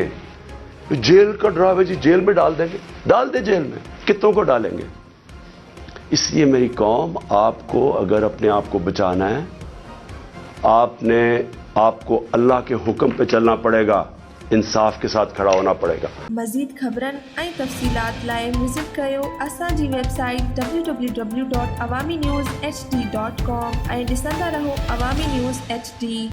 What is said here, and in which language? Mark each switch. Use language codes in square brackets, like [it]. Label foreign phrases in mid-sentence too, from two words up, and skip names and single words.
[ur] جیل کا ڈراوے جی جیل میں ڈال دیں گے، ڈال دیں جیل میں، کتنوں کو ڈالیں گے؟ اس لیے میری قوم، آپ کو اگر اپنے آپ کو بچانا ہے، آپ کو اللہ کے حکم پہ چلنا پڑے گا، انصاف کے ساتھ کھڑا ہونا پڑے گا۔ [sd] مزید خبرن ऐं तफ़सीलात लाइ विज़िट कयो असांजी वेबसाइट www.awamiNewsHD.com ऐं ॾिसंदा रहो अवामी न्यूज़ HD।